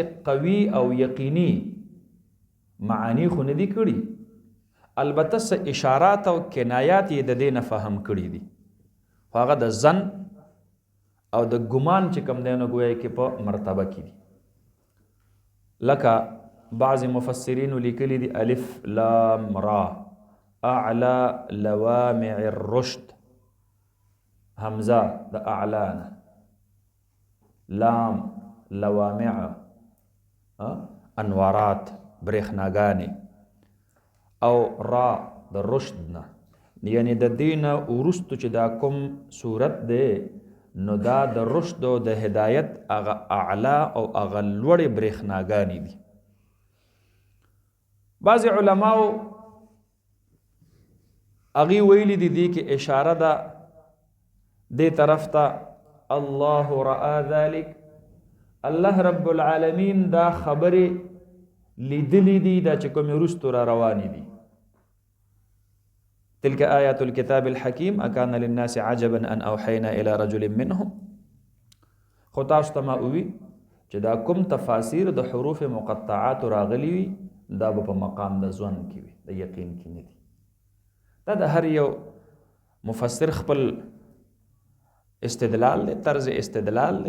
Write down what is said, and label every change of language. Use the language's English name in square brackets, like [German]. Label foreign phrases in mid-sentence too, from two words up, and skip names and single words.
[Pashto] قوي او یقیني معانی خو نه دي کړي، البته څه اشارات او کنایات یې د دې نه فهم کړي دي، خو هغه د ظن او د ګمان چې کوم دی نو ګویا کې په مرتبه کې دي. لکه بعض مفسرینو لیکلي دي [Arabic] الف لام را اعلى لوامع الرشد، [Pashto] حمزه د اعلان، لام لوامع انوارات برېښناګانې، او را د رشد نه، یعنی د دین وروستو چې دا کوم صورت دی نو دا د رشد او د هدایت هغه اعلی او هغه لوړې برېښناګانې دي. بعض علماو هغې ویلي دي دې کې اشاره ده دې طرف ته [Arabic] الله رأى ذلك، الله رب العالمین [Pashto] دا خبرې لیدلی دي دا چې کومې وروستو را روانې دي. [Arabic] تلك آیات الكتاب الحکیم اکان للناس عجبا ان اوحینا الى رجل منهم. [Pashto] خو تاسو ته ما ووي چې دا کوم تفاسیر د حروف مقطعات راغلي وي دا به په مقام د ځوان کې وي، د یقین کې نه دي. دا د هر یو مفسر خپل استدلال دی، طرز استدلال دی.